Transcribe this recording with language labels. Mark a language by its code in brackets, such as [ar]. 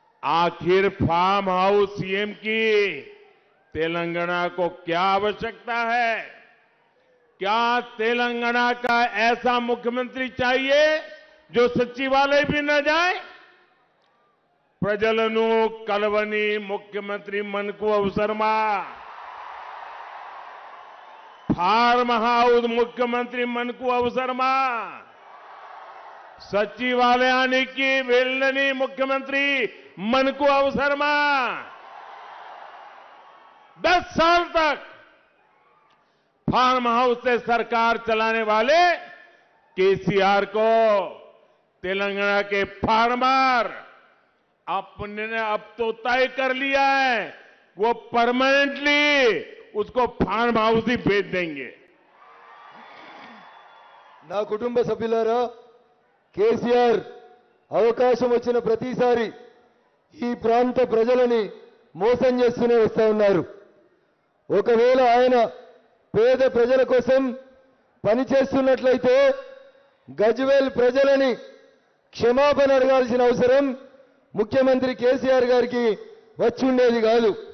[hi] आखिर farm house CM की तेलंगाना को क्या आवश्यकता है? क्या तेलंगाना का ऐसा मुख्यमंत्री चाहिए जो सचिवालय भी न जाए? [te] ప్రజలను కలవని ముఖ్యమంత్రి మనకు అవసరమా? ఫార్మ్ హౌస్ ముఖ్యమంత్రి మనకు అవసరమా? సచివాలయానికి వెళ్ళని ముఖ్యమంత్రి మనకు అవసరమా? [hi] 10 साल तक फार्म हाउस से सरकार चलाने वाले केसीआर को तेलंगाना के फार्मर आपने अब तो तय कर लिया है, वो परमानेंटली उसको फार्म हाउस ही भेज देंगे। [te] నా కుటుంబ సభ్యులారా, కేసీఆర్ అవకాశం వచ్చిన ప్రతిసారి ఈ ప్రాంత ప్రజలని మోసం చేస్తూనే వస్తా ఉన్నారు. ఒకవేళ ఆయన పేద ప్రజల కోసం పనిచేస్తున్నట్లయితే గజ్వేల్ ప్రజలని క్షమాపణ అడగాల్సిన అవసరం ముఖ్యమంత్రి కేసీఆర్ గారికి వచ్చి ఉండేది కాదు.